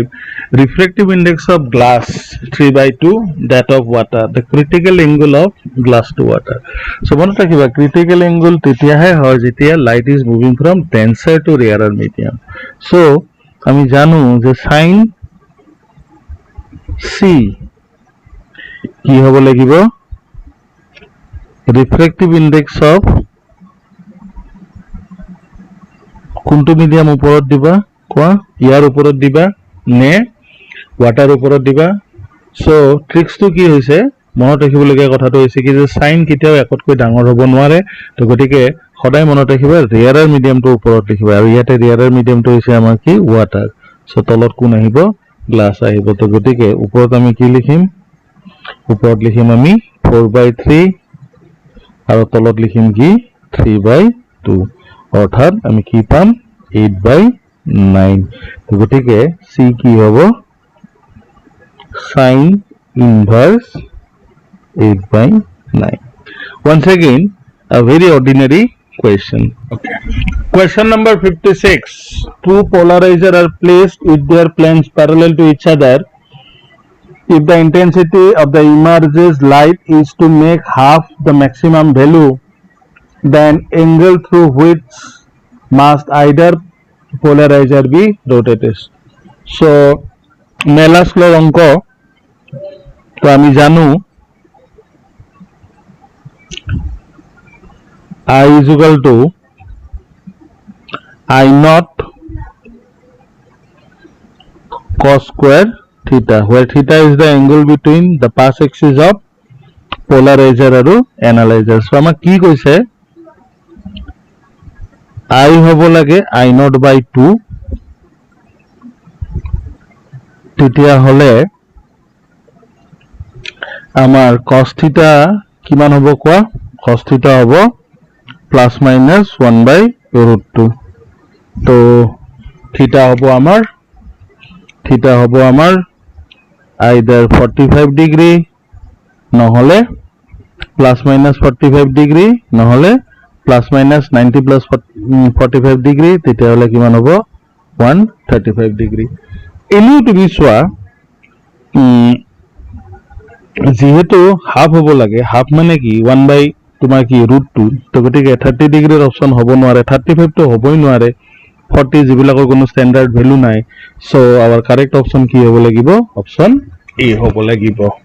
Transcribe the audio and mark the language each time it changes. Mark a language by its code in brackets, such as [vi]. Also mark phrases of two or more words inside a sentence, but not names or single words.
[en] Refractive index of glass 3/2 that of water. The critical angle of glass to water. So [as] মনে ৰাখিবা [en] critical angle [as] তেতিয়া হে হয় যেতিয়া [en] light is moving from denser to rarer medium. [as] So আমি জানো যে sin C কি হ'ব লাগিব [en] refractive index of [as] কোনটো মিডিয়াম ওপৰত দিবা কোৱা ইয়াৰ ওপৰত দিবা নে ওয়াটাৰ ওপৰত দিবা সো ট্ৰিক্সটো কি হৈছে মনত ৰাখিবলগীয়া কথাটো হৈছে কি যে সাইন কিটাও একতকৈ ডাঙৰ হ'ব নোৱাৰে তো গটিকে সদায় মনত ৰাখিবা ৰেয়াৰৰ মিডিয়ামটো ওপৰত লিখিবা আৰু ইয়াতে ৰেয়াৰৰ মিডিয়ামটো হৈছে আমাৰ কি ওয়াটাৰ সো তলত কোন আহিব গ্লাস আহিব তো গটিকে ওপৰত আমি কি লিখিম ওপৰত লিখিম আমি 4/3 আৰু তলত লিখিম কি 3/2 অৰ্থাৎ আমি কি পাম 8/9 তো গটিকে সি কি হ'ব [en] sin inverse [as] 8/9. [en] Once again a very ordinary question. Okay, question number 56. Two polarizers are placed with their planes parallel to each other. If the intensity of the emerges light is to make half the maximum value, then angle through which must either polarizer be rotated. So Nellas law [as] অঙ্ক তো আমি জানো [en] I is equal to I naught cos square theta, where theta is the angle between the path axis of polarizer আৰু analyzer. [as] So আমাক কি কৈছে I হ'ব লাগে [en] I naught by [as] 2 তেতিয়া হলে আমাৰ [en] cos theta [as] কিমান হ'ব কোৱা [en] cos theta [as] হ'ব [en] plus minus 1/√2 [as] তো theta হ'ব আমাৰ [en] either 45 degree [as] নহলে [en] plus minus 45 degree [as] নহলে [en] plus minus 90 plus 45 degree [as] তেতিয়া হলে কিমান হ'ব 135 degree এলিও তুমি চোৱা যেহেতু হাফ হ'ব লাগে হাফ মানে কি 1 তোমাৰ কি √2 তো গতিকে 30 ডিগ্ৰীৰ অপচন হ'ব নোৱাৰে 35 তো হ'বই নোৱাৰে 40 যিবিলাকৰ কোনো [en] standard value [as] নাই সো [en] our correct option [as] কি হ'ব লাগিব অপচন A হ'ব লাগিব